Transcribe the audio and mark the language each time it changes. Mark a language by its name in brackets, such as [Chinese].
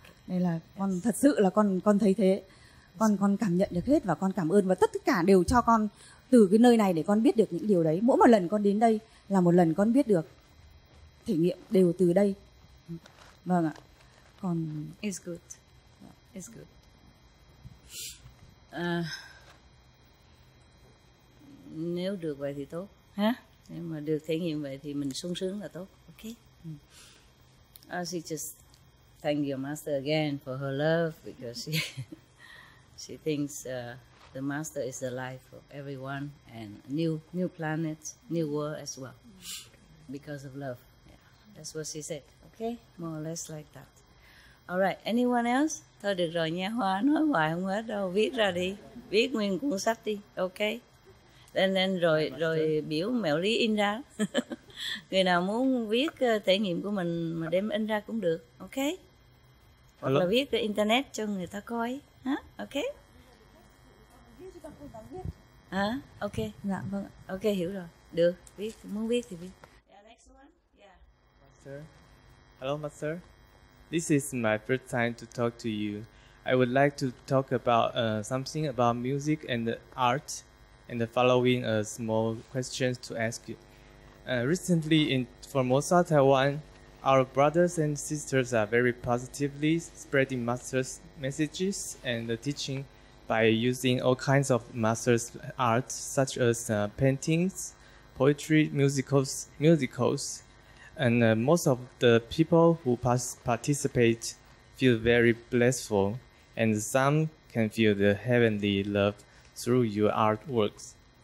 [Vietnamese] Đây là con thật sự là con thấy thế, con cảm nhận được hết, và con cảm ơn, và tất cả đều cho con từ cái nơi này để con biết được những điều đấy. Mỗi một lần con đến đây là một lần con biết được, thể nghiệm đều từ đây. Vâng ạ. Còn [English] it's good. It's good. [Vietnamese] Nếu được vậy thì tốt ha. Nếu mà được thể nghiệm vậy thì mình sung sướng là tốt. [English] Okay. She just thank your master again for her love, because she thinks the master is the life of everyone, and new planet, new world as well, because of love. Yeah, that's what she said. Okay, more or less like that. Alright, anyone else? [Vietnamese] Thôi được rồi nha Hoa, nói hoài không hết đâu, viết ra đi, viết nguyên cuốn sách đi, ok. Nên rồi biểu mẹo lý in ra. Người nào muốn viết trải nghiệm của mình mà đem in ra cũng được, ok. Hoặc là viết trên internet cho người ta coi, hả? [English] Ok. Hả? Ok. [Vietnamese] Dạ vâng ạ. Ok, hiểu rồi. Được, viết muốn viết thì viết. [English] Yeah, next one. Yeah. Master. Hello, Master. This is my first time to talk to you. I would like to talk about something about music and art, and the following small questions to ask you. Recently, in Formosa, Taiwan, our brothers and sisters are very positively spreading Master's messages and teaching by using all kinds of Master's art, such as paintings, poetry, musicals, and most of the people who participate feel very blissful, and some can feel the heavenly love through your artworks.